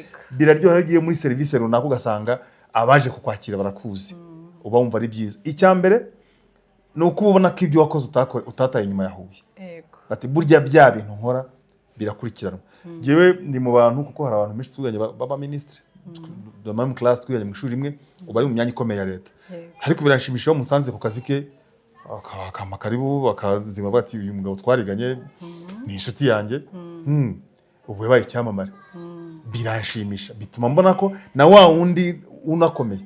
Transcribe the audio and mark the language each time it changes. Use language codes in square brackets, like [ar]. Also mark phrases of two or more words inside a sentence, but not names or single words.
[rw] Biraryoha ugiye muri service runaka ugasanga abaje kukwakira barakuzi, uba wumva ari byiza. Icyambere nuko ubona ko ibyo wakoze utataye inyuma yahuye. Bati burya bya bintu nkora birakurikiranwa. Jewe ndi mu bantu, kuko hari abantu benshi twiganye baba [fr] ministre de même classe, [rw] twiganye mu ishuri rimwe, uba ari mu myanya ikomeye ya leta. Ariko birashimisha musanze ku kazi ke karibu bakazima bati uyu mugabo twariganye ni inshuti yanjye, ubu yabaye icyamamare. Biranshimisha, bituma mbona ko na wa wundi unakomeye.